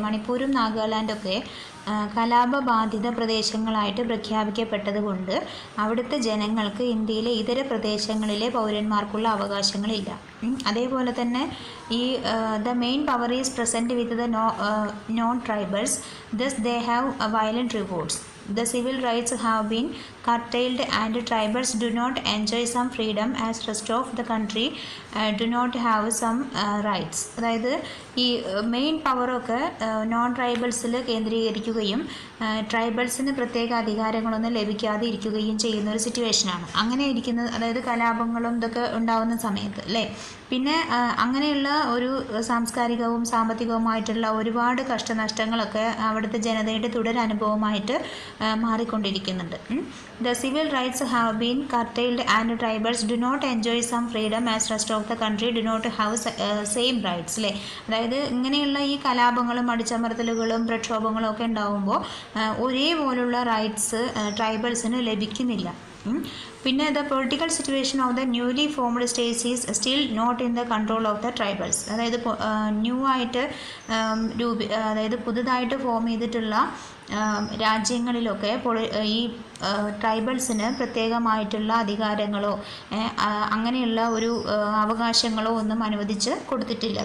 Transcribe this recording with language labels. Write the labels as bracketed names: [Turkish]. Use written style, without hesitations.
[Malayalam] മണിപ്പൂരും നാഗാലാൻഡൊക്കെ കലാപബാധിത പ്രദേശങ്ങളായിട്ട് പ്രഖ്യാപിക്കപ്പെട്ടത് കൊണ്ട് അവിടുത്തെ ജനങ്ങൾക്ക് ഇന്ത്യയിലെ ഇതര പ്രദേശങ്ങളിലെ പൗരന്മാർക്കുള്ള അവകാശങ്ങളില്ല. അതേപോലെ തന്നെ ഈ [English] The main power is present with the non tribals, thus they have violent revolts. the civil rights have been curtailed and tribals do not enjoy some freedom as rest of the country do not have some rights. [Malayalam] അതായത് ഈ main പവറൊക്കെ non ട്രൈബൽസിൽ കേന്ദ്രീകരിക്കുകയും ട്രൈബൽസിന് പ്രത്യേക അധികാരങ്ങളൊന്നും ലഭിക്കാതെ ഇരിക്കുകയും ചെയ്യുന്ന ഒരു സിറ്റുവേഷനാണ്. അങ്ങനെ ഇരിക്കുന്നത്, അതായത് കലാപങ്ങളും ഇതൊക്കെ ഉണ്ടാകുന്ന സമയത്ത് അല്ലേ. പിന്നെ അങ്ങനെയുള്ള ഒരു സാംസ്കാരികവും സാമ്പത്തികവുമായിട്ടുള്ള ഒരുപാട് കഷ്ടനഷ്ടങ്ങളൊക്കെ അവിടുത്തെ ജനതയുടെ തുടരനുഭവമായിട്ട് മാറിക്കൊണ്ടിരിക്കുന്നുണ്ട്. [English] The civil rights have been curtailed and tribals do not enjoy some freedom as rest of the country do not have same rights അല്ലേ. [Malayalam] അതായത് ഇങ്ങനെയുള്ള ഈ കലാപങ്ങളും അടിച്ചമർത്തലുകളും പ്രക്ഷോഭങ്ങളും ഒക്കെ ഉണ്ടാകുമ്പോൾ ഒരേപോലുള്ള റൈറ്റ്സ് ട്രൈബൽസിന് ലഭിക്കുന്നില്ല. [English] പിന്നെ the political situation of the newly formed states is still not in the control of the tribals. [Malayalam] അതായത് new ആയിട്ട് അതായത് പുതുതായിട്ട് ഫോം ചെയ്തിട്ടുള്ള രാജ്യങ്ങളിലൊക്കെ ഈ ട്രൈബൽസിന് പ്രത്യേകമായിട്ടുള്ള അധികാരങ്ങളോ അങ്ങനെയുള്ള ഒരു അവകാശങ്ങളോ ഒന്നും അനുവദിച്ച് കൊടുത്തിട്ടില്ല.